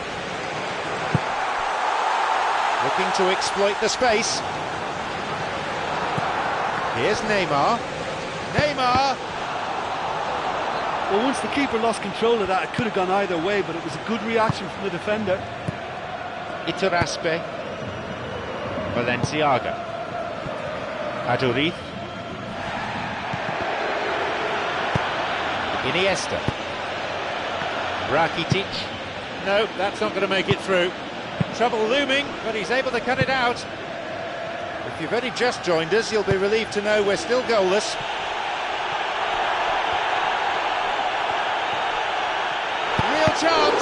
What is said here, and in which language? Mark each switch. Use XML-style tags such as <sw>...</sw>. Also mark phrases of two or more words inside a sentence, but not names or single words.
<en>Looking to exploit the space. Here's Neymar. Neymar! Well, once the keeper lost control of that, it could have gone either way, but it was a good reaction from the defender. Iturraspe. Valenciaga. Aduriz. Iniesta. Rakitic. No, that's not going to make it through. Trouble looming, but he's able to cut it out. If you've only just joined us, you'll be relieved to know we're still goalless. Real chance!</en>